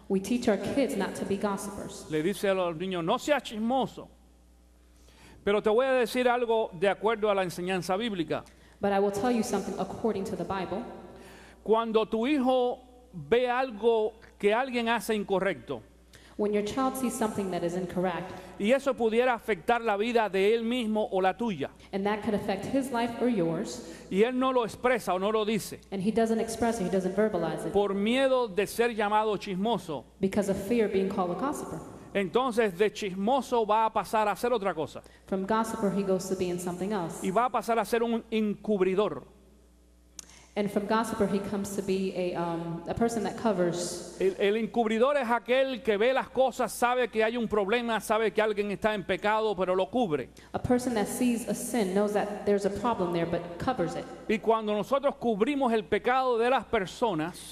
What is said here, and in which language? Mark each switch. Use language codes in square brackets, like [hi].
[en] we teach our kids not to be gossipers. [es] Le dice a los niños, no seas chismoso. Pero te voy a decir algo de acuerdo a la enseñanza bíblica. [en] But I will tell you something according to the Bible. [es] Cuando tu hijo ve algo que alguien hace incorrecto, [en] When your child sees something that is incorrect, [es] y eso pudiera afectar la vida de él mismo o la tuya, [en] and that could affect his life or yours, [es] y él no lo expresa o no lo dice, [en] and he doesn't express it, he doesn't verbalize it, [es] por miedo de ser llamado chismoso, [en] because of fear of being called a gossiper. [es] entonces de chismoso va a pasar a ser otra cosa, [en] From gossiper, he goes to being something else. [es] y va a pasar a ser un encubridor. [en] And from gossiper, he comes to be a person that covers. [es] El encubridor es aquel que ve las cosas, sabe que hay un problema, sabe que alguien está en pecado, pero lo cubre. [en] A person that sees a sin knows that there's a problem there, but covers it. [es] Y cuando nosotros cubrimos el pecado de las personas,